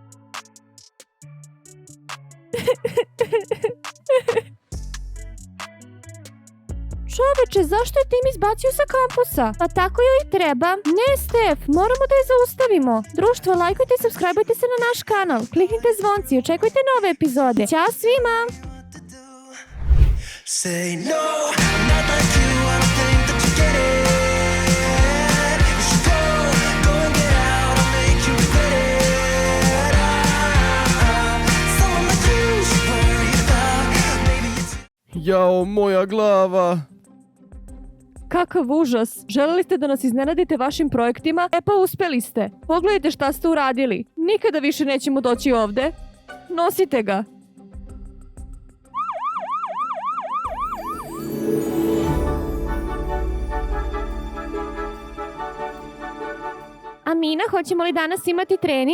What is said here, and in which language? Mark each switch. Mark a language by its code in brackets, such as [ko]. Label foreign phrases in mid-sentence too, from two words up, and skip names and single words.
[sr] Čoveče, zašto je tim izbacio sa kampusa? Pa tako joj i treba. Ne, Stef, moramo da je zaustavimo. Društvo, lajkujte i subscribeujte se na naš kanal. Kliknite zvonci i očekujte nove epizode. Ćao svima! [en] Say no, I'm not like you, I don't think that you get it. You should go and get out, I'll make you regret it. Someone like you should worry about, maybe it's... [sr] Jao, moja glava. Kakav užas. Želeli ste da nas iznenadite vašim projektima? E pa uspeli ste. Pogledajte šta ste uradili. Nikada više nećemo doći ovde. Nosite ga. Amina, hoćemo li danas imati trening?